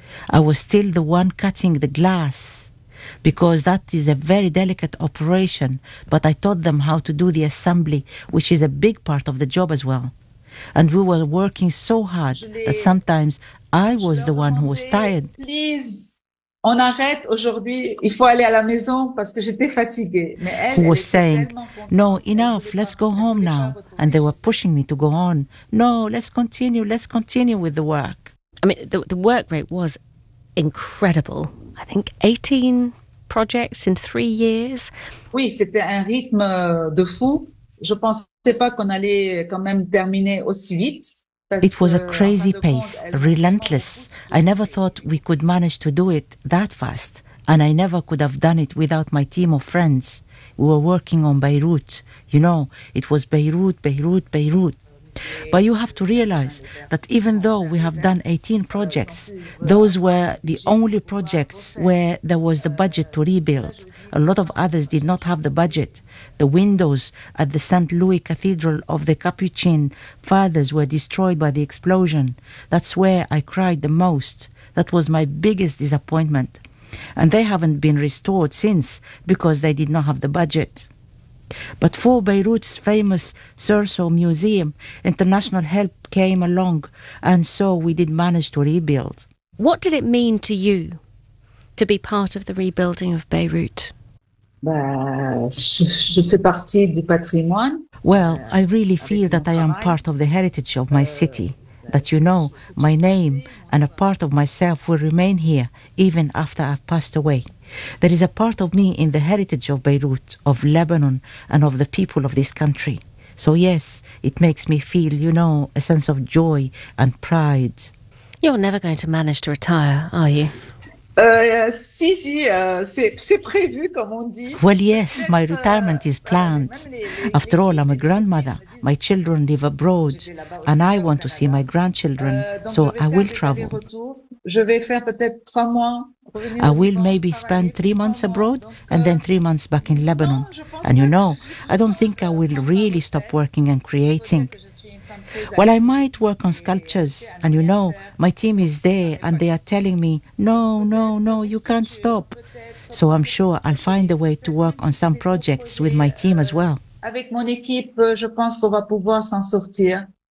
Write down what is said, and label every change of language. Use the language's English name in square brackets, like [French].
[English] I was still the one cutting the glass because that is a very delicate operation, but I taught them how to do the assembly, which is a big part of the job as well. And we were working so hard that sometimes I was the one who was tired. [French] Please, on arrête aujourd'hui, il faut aller à la maison parce que j'étais fatiguée. Mais elle, [English] who was saying, "No, enough, let's go home now." And they were pushing me to go on. "No, let's continue with the work." I mean, the work rate was incredible. I think 18 projects in 3 years. [French] Oui, c'était un rythme de fou. Je pensais pas qu'on allait quand même terminer aussi vite. [English] It was a crazy pace, relentless. I never thought we could manage to do it that fast. And I never could have done it without my team of friends. We were working on Beirut. You know, it was Beirut, Beirut, Beirut. But you have to realize that even though we have done 18 projects, those were the only projects where there was the budget to rebuild. A lot of others did not have the budget. The windows at the St. Louis Cathedral of the Capuchin Fathers were destroyed by the explosion. That's where I cried the most. That was my biggest disappointment. And they haven't been restored since because they did not have the budget. But for Beirut's famous Sursaw Museum, international help came along, and so we did manage to rebuild. What did it mean to you to be part of the rebuilding of Beirut? [French] Je fais partie du patrimoine. [English] Well, I really feel that I am part of the heritage of my city, that, you know, my name and a part of myself will remain here even after I've passed away. There is a part of me in the heritage of Beirut, of Lebanon, and of the people of this country. So yes, it makes me feel, you know, a sense of joy and pride. You're never going to manage to retire, are you? [French] C'est prévu, comme on dit. [English] Well, yes, my retirement is planned. After all, I'm a grandmother. My children live abroad, and I want to see my grandchildren, so I will travel. [French] Je vais faire peut-être 3 mois. [English] I will maybe spend 3 months abroad and then 3 months back in Lebanon. And you know, I don't think I will really stop working and creating. Well, I might work on sculptures, and you know, my team is there and they are telling me, no, you can't stop. So I'm sure I'll find a way to work on some projects with my team as well. [French] Avec mon équipe, je pense qu'on va pouvoir s'en sortir.